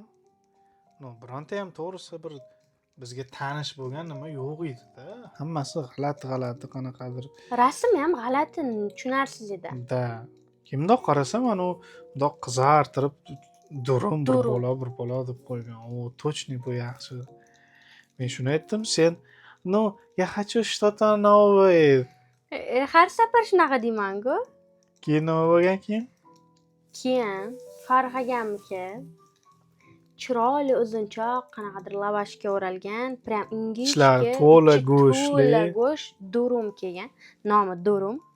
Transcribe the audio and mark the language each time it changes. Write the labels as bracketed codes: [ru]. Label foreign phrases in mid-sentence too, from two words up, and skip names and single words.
[uz] Bironta ham to'g'risi bir bizga tanish bo'lgan nima yo'q edi-da. Hammasi g'alati qanaqadir. Rasm ham g'alati, tushunarsiz edi. Da. Kimdoq qarasam, bundoq qizartirib durum bir bola deb qo'ygan. O, точно bu yaxshi. Men shuni aytdim, sen, [ru] я хочу что-то новое. [uz] Har safar shunaqa deyman-ku. Keyin nima bo'lgan keyin? Keyin Farg'agamniki chiroyli uzunchoq qanaqadir lavashga o'ralgan, prям ingichka, to'la go'sht, durum kelgan. Nomi durum.